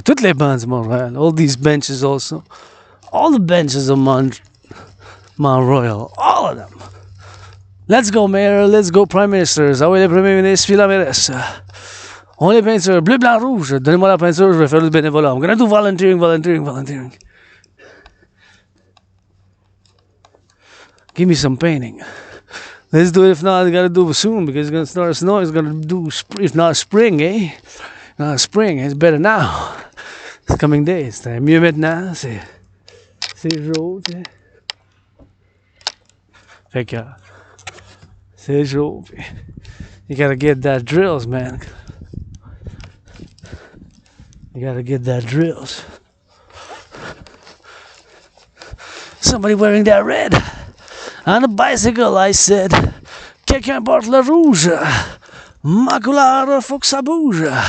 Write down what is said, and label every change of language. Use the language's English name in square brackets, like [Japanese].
[French] Toutes les bancs du Montréal. [English] All these benches also. All the benches of Mont Royal. All of them. Let's go, Mayor. Let's go, Prime Ministers. [French] Ah oui, les premiers ministres, puis la mairesse. On les peinture. Bleu, blanc, rouge. Donnez-moi la peinture, je vais faire du bénévolat. [English] I'm gonna do volunteering. Give me some painting. Let's do it. If not, I gotta do it soon because it's gonna start snowing. It's gonna do, if not spring, eh? Not spring, it's better now. It's coming days. [French] C'est mieux maintenant. C'est jour, tu sais. Fait que c'est jour. [English] You gotta get that drills, man. You gotta get that drills. Somebody wearing that red. On a bicycle, I said. [French] Quelqu'un porte le rouge. Ma couleur, faut que ça bouge.